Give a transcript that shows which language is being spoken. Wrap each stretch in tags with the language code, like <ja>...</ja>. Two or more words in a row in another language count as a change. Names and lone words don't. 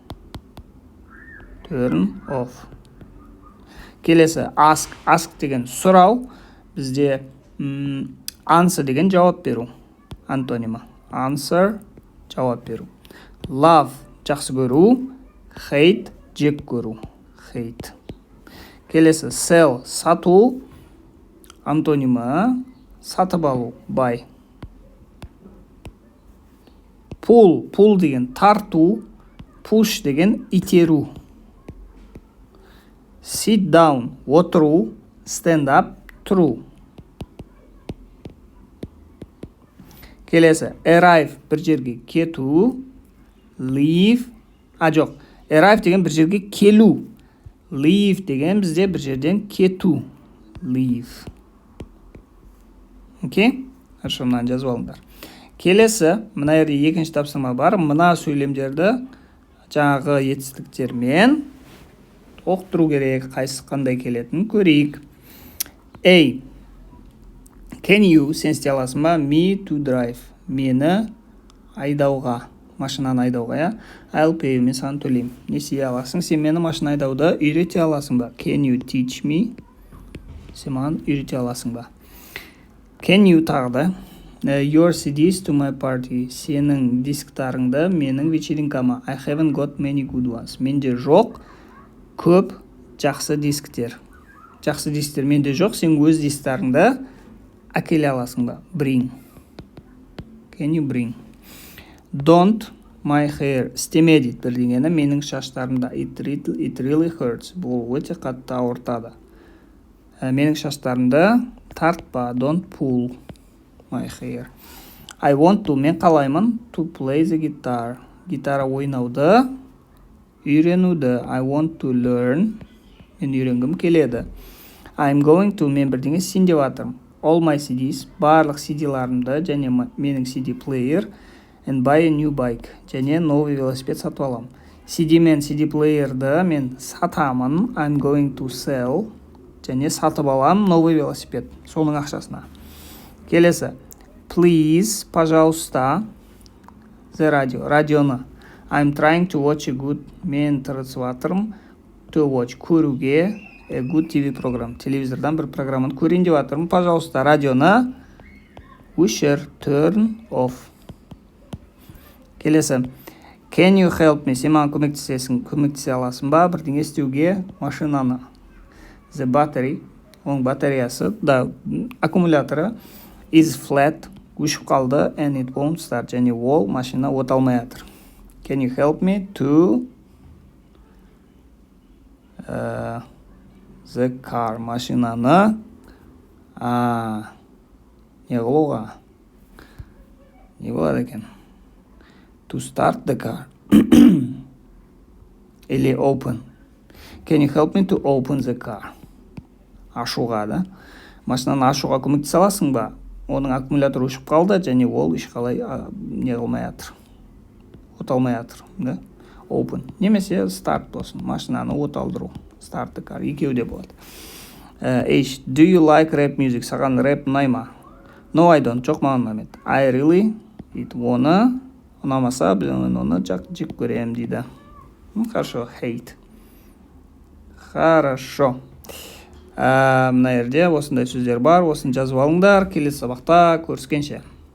<kk>Келесі ask деген сұрау, бізде answer деген жауап беру, антонимі answer, жауап беру. Love жақсы көру, hate жек көру, hate. Келесі sell сату, антонимі сатып алу, buy. Pull деген тарту, push деген итеру.</kk> <en>Sit down</en> <kk>отыру,</kk> <en>stand up</en> <kk>тұру. Келесі arrive бір жерге кету, leave, arrive деген бір жерге келу, leave деген бізде бір жерден кету, leave. Окей? Хорошо, мынаны жазып алыңдар. Келесі, мына жерде екінші тапсырма бар. Мына сөйлемдерді жаңағы етістіктермен оқытыру керек, қайсы қандай келетінін көрейік.</kk> <en>A. Can you,</en> <kk>сен істей аласың ба?</kk> <en>Me to drive.</en> <kk>Мені айдауға, машинаны айдауға, я?</kk> <en>I'll pay you,</en> <kk>мен саған төлеймін. Не істей аласың? Сен мені машина айдауды үйрете аласың ба?</kk> <en>Can you teach me?</en> <kk>Сен маған үйрете аласың ба?</kk> <en>Can you</en> <kk>тағы да?</kk> <en>Your CDs to my party.</en> <kk>Сенің дисктарыңды менің вечеринкама.</kk> <en>I haven't got many good ones.</en> <kk>Менде жоқ көп жақсы дисктер. Жақсы дисктер менде жоқ, сен өз дисктарыңды әкеле аласың ба?</kk> <en>Bring. Can you bring? Don't my hair.</en> <kk>Істеме дейді бірдеңені менің шаштарымда.</kk> <en>It really hurts.</en> <kk>Бұл өте қатты ауыртады. Менің шаштарымды тартпа.</kk> <en>Don't pull my hair. I want to,</en> <kk>мен қалаймын,</kk> <en>to play the guitar.</en> <kk>Гитара ойнауды, үйренуді.</kk> <en>I want to learn.</en> <kk>Мен үйренгім келеді.</kk> <en>I'm going to,</en> <kk>мен бірдеңе сен деп атырмын.</kk> <en>All my CDs,</en> <kk>барлық CD-ларымды, және менің</kk> <en>CD player, and buy a new bike,</en> <kk>және</kk> <ru>новый велосипед</ru> <kk>сатып аламын. CD мен</kk> <en>CD player'ды</en> <kk>мен сатамын.</kk> <en>I'm going to sell,</en> <kk>және сатып аламын</kk> <ru>новый велосипед,</ru> <kk>соның ақшасына. Келесі,</kk> <en>please, пожалуйста, the radio, радионы. I'm trying to watch a good,</en> <kk>мен тырысып атырмын,</kk> <en>to watch,</en> <kk>көруге,</kk> <en>a good TV программ,</en> <kk>телевизордан бір программаны көрейін деп атырмын. Пожалуйста, радионы өшір,</kk> <en>turn off.</en> <kk>Келесі,</kk> <en>can you help me,</en> <kk>сен маған көмектесе аласың ба бірдеңе істеуге, машинаны.</kk> <en>The battery,</en> <kk>оның батареясы, аккумуляторы</kk> <en>is flat,</en> <kk>өшіп қалды,</kk> <en>and it won't start,</en> <kk>және ол машина оталмай атыр.</kk> <en>Can you help me to The car,</en> <kk>машинаны не қылуға не болады екен?</kk> <en>To start the car или open. Can you help me to open the car?</en> <kk>Ашуға, да? Машинаны ашуға көмектесе аласың ба? Оның аккумуляторы өшіп қалды, және ол ешқалай не қылмай жатыр. От алмай жатыр, да? Open. Немесе start болсын. Машинаны от алдыру.</kk> <en>Start the car.</en> <kk>Екеуі де болады.</kk> <en>H. Do you like rap music?</en> <kk>Саған рэп ұнай ма?</kk> <en>No, I don't.</en> <kk>Жоқ, маған ұнамайды.</kk> <en>I really.</en> <kk>Оны ұнамаса, мен оны жек көремін дейді.</kk> <ru>Хорошо. Hate. Хорошо.</ru> <kk>Мына жерде осындай сөздер бар. Осын жазып алыңдар. Келесі сабақта көріскенше.</kk>